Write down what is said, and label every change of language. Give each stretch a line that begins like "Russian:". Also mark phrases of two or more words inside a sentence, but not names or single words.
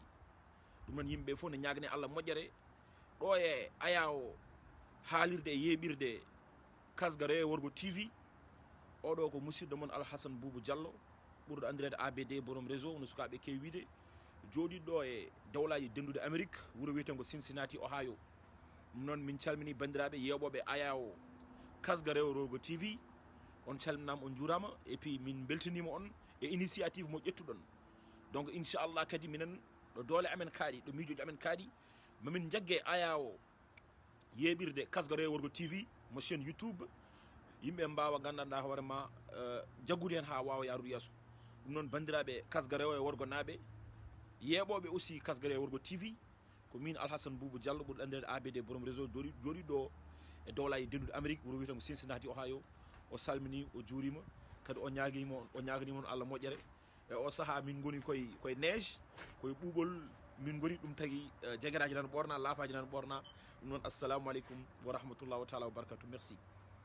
Fula: ɗum noon yimɓe foof ne ñaguene allah moƴƴere ɗo e aya o haalirde e yeɓirde kasga rewe worgo tv oɗo ko musidɗo moon alhassane boubou diallo ɓurɗo andirede abd borom réseau no sukaɓe kewi wiide joɗiɗo e dowlaji dendude amérique wuuro wiyetengo cincinnati ohio ɗum noon min calmini bandiraɓe yewɓoɓe aya o kasga rewe worgo tv on calminama on juurama
French: et puis
Fula: min beltanima on e initiative mo ƴettuɗon donc inchallah kadi minen ɗo doole amen kaaɗi ɗo miijoji amen kaaɗi mamin jaggue aya o yeɓirde kasga rewe worgo tv mo chaine youtube yimɓe mbawa gandanɗa hoorema jaggude hen ha wawa yarude yesso ɗum noon bandiraɓe kasga rewe worgo naaɓe yeeɓoɓe aussi kasga rewe worgo tv ko min alhassane boubou diallo ɓurɗo andirede abd borom réseau jooɗiɗo e dowlaji dendude amérique wuuro wiyetengo cincinnati ohio o salmini o juurima kadi o ñaganimon allah moƴƴere e o saaha min goni koye neige koye ɓuuɓol min goni ɗum tagui jagueraji nana ɓorna laafaji nana ɓorna ɗum noon
Arabic: assalamu aleykum wa rahmatullah wa taala wa barakatuh
Fula: merci